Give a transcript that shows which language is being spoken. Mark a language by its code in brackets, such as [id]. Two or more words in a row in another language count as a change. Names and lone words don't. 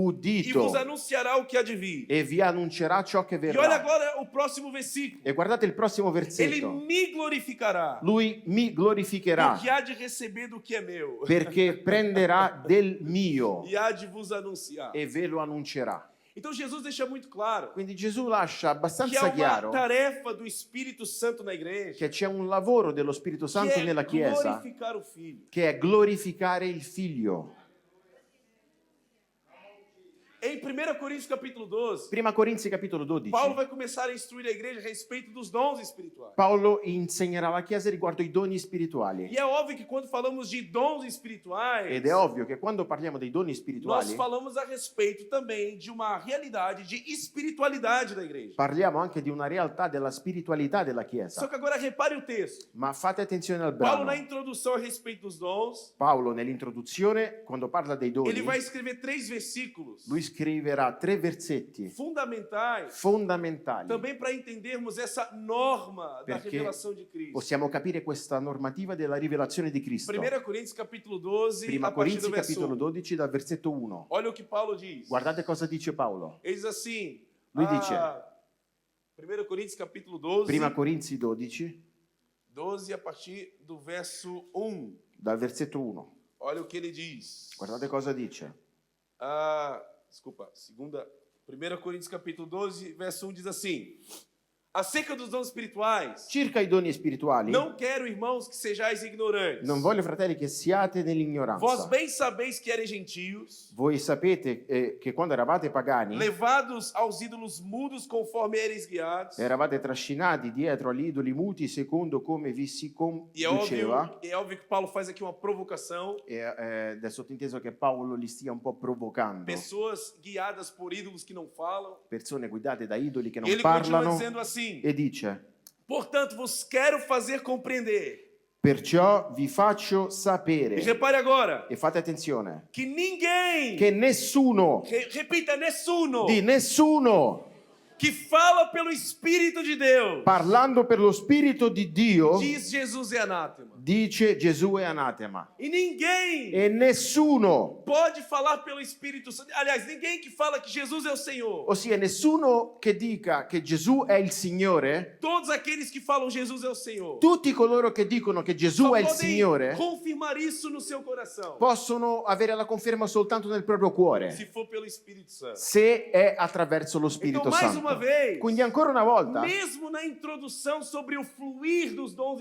[it] udito [pt] vos anunciará o que há de vir. [it] e vi annuncerà ciò che [pt] E olha [it] verrà. [pt] agora o próximo versículo. [it] E guardate il prossimo [pt] Ele [it] versetto. [pt] me glorificará, [it] Lui mi glorificherà [pt] porque há de receber do que é meu [it] perché prenderà del mio [pt] e há de vos anunciar. [it] e ve lo annuncerà. [pt] Então Jesus deixa muito claro [it] Quindi Gesù lascia [pt] que há [it] abbastanza [pt] uma [it] chiaro [pt] tarefa do Espírito Santo na igreja, [it] che c'è un lavoro dello Spirito [pt] que [it] Santo [pt] é [it] nella Chiesa [pt] glorificar o Filho. [it] che è glorificare il Figlio. [pt] Em 1 Coríntios capítulo 12, [it] Prima Corinzi capitolo 12. [pt] Paulo vai começar a instruir a igreja a respeito dos dons espirituais. [it] Paolo insegnerà alla Chiesa riguardo i doni spirituali. [pt] E é óbvio que quando falamos de dons espirituais, [it] Ed è ovvio che quando parliamo dei doni [pt] nós [it] spirituali [pt] falamos a respeito também de uma realidade de espiritualidade da igreja. [it] parliamo anche di una realtà della spiritualità della [pt] Só [it] Chiesa. [pt] que agora repare o texto. [it] Ma fate attenzione al [pt] Paulo, na [it] brano. [pt] introdução a respeito dos dons, [it] Paolo nell'introduzione, quando parla dei doni, [pt] ele vai escrever 3 versículos [it] lui scriverà 3 versetti [pt] fundamentais [it] fondamentali. [pt] também para entendermos essa norma da [it] Perché [pt] revelação de Cristo. [it] possiamo capire questa normativa della rivelazione di Cristo. [pt] 1 Coríntios capítulo 12, [it] Prima [pt] a partir [it] Corinzi [pt] do verso [it] capitolo [pt] 1. [it] 12 dal versetto 1. [pt] Olha o que Paulo diz. [it] Guardate cosa dice Paolo. [pt] Ele diz assim, [it] Lui dice, [pt] 1 Coríntios capítulo 12, [it] Prima Corinzi 12 [pt] 12 a partir do verso 1. [it] dal versetto 1. [pt] Olha o que ele diz. [it] Guardate cosa dice. [pt] Desculpa, 1 Coríntios capítulo 12, verso 1 diz assim: acerca dos dons espirituais, [it] Circa i doni spirituali, [pt] não quero, irmãos, que sejais ignorantes. [it] non voglio, fratelli, che siate [pt] Vós [it] nell'ignoranza. [pt] bem sabeis que eres gentios, [it] Voi sapete che quando eravate pagani, [pt] levados aos ídolos mudos conforme eres guiados. [it] eravate trascinati dietro agli idoli muti secondo come vi si [pt] E é [it] conduceva. [pt] óbvio que Paulo faz aqui uma provocação. [it] Ed è sottinteso che Paolo li stia un po' provocando. [pt] Pessoas guiadas por ídolos que não falam. [it] Persone guidate da idoli che non [pt] Ele continua [it] parlano. [pt] dizendo assim: [it] E dice, [pt] portanto, vos quero fazer compreender. [it] perciò vi faccio [pt] E [it] sapere, [pt] repare agora [it] e fate attenzione, [pt] que ninguém, [it] che nessuno, [pt] repita, nessuno, [it] di nessuno, [pt] que fala pelo Espírito de Deus, [it] parlando per lo Spirito di Dio, [pt] diz Jesus é anátema. [it] dice Gesù è anatema. [pt] E ninguém [it] E nessuno, [pt] pode falar pelo Espírito Santo. Aliás, ninguém que fala que Jesus é o Senhor. [it] ossia nessuno che dica che Gesù è il Signore, [pt] Todos aqueles que falam Jesus é o Senhor [it] tutti coloro che dicono che Gesù [pt] só [it] è il [pt] podem [it] Signore, [pt] confirmar isso no seu coração [it] possono avere la conferma soltanto nel proprio cuore, [pt] se for pelo Espírito Santo. [it] se è attraverso lo Spirito [pt] Então, mais uma [it] Santo. [pt] vez, [it] Quindi ancora una volta, [pt] mesmo na introdução sobre o fluir dos dons